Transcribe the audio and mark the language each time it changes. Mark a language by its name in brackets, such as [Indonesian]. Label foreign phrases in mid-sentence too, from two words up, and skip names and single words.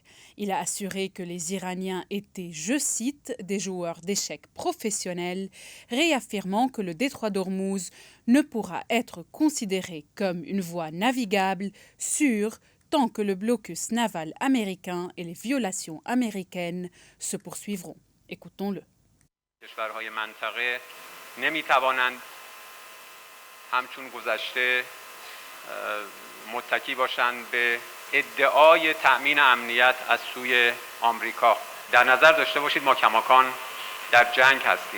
[French] Il a assuré que les Iraniens étaient, je cite, des joueurs d'échecs professionnels, réaffirmant que le détroit d'Ormuz ne pourra être considéré comme une voie navigable sûre tant que le blocus naval américain et les violations américaines se poursuivront. Écoutons-le. [Persian] کشورهای منطقه نمیتوانند همچون گذشته متکی باشند به ادعای تأمین امنیت از سوی آمریکا. در نظر داشته باشید ما کماکان در جنگ هستیم.